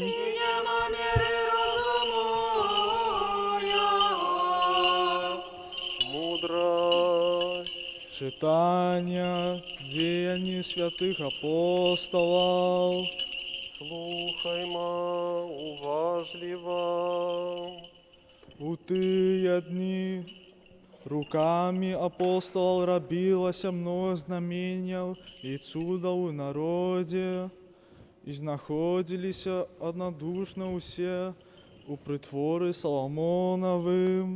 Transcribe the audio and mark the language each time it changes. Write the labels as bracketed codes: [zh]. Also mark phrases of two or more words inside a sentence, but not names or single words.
[uk] І нема міри розуму Його. Мудрость. читання діянь святих апостолів. Слухаймо уважливо. [be] У тыя дні руками апостолаў рабілася многа знаменняў і цудаў у народзе, і знаходзіліся аднадушна ўсе у прытворы Саламонавым.